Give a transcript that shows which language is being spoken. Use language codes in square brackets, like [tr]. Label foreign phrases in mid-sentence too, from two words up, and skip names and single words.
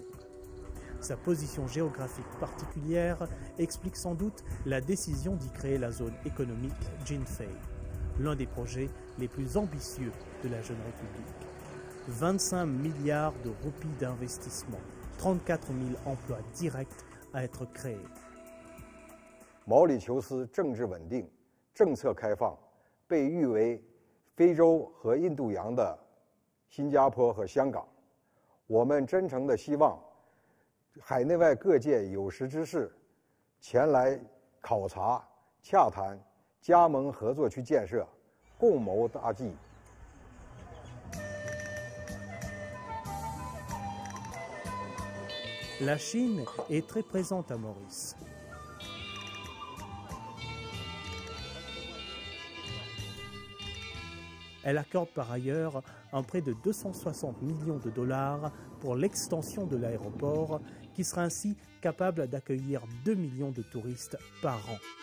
[fr] Sa position géographique particulière explique sans doute la décision d'y créer la zone économique Jinfei, l'un des projets les plus ambitieux de la jeune République. 25 milliards de roupies d'investissement, 34 000 emplois directs à être créés. [zh] 毛里求斯政治稳定，政策开放，被誉为非洲和印度洋的新加坡和香港。我们真诚地希望海内外各界有识之士前来考察、洽谈、加盟合作区建设，共谋大计。 [fr] La Chine est très présente à Maurice. Elle accorde par ailleurs un prêt de 260 millions de dollars pour l'extension de l'aéroport qui sera ainsi capable d'accueillir 2 millions de touristes par an.